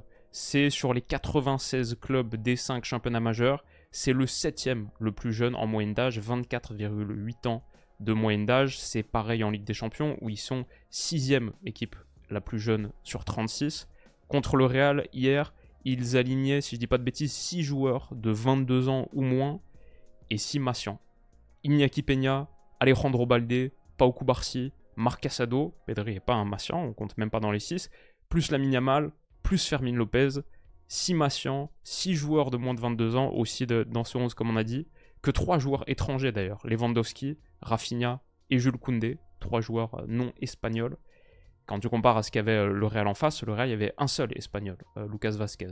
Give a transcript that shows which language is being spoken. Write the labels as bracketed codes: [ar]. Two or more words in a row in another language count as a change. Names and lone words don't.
[fr] C'est sur les 96 clubs des 5 championnats majeurs, c'est le 7e le plus jeune en moyenne d'âge, 24,8 ans de moyenne d'âge. C'est pareil en Ligue des Champions, où ils sont 6e équipe la plus jeune sur 36. Contre le Real, hier, ils alignaient, si je dis pas de bêtises, 6 joueurs de 22 ans ou moins, et 6 Massian. Iñaki Peña, Alejandro Balde, Pau Cubarsí, Marc Casado, Pedri n'est pas un Massian, on compte même pas dans les 6, plus Lamine Yamal, plus Fermin Lopez, 6 Massian, 6 joueurs de moins de 22 ans aussi dans ce 11 comme on a dit, que 3 joueurs étrangers d'ailleurs, Lewandowski, Rafinha et Jules Koundé, 3 joueurs non espagnols. Quand tu compares à ce qu'avait le Real en face, le Real il y avait un seul espagnol, Lucas Vazquez.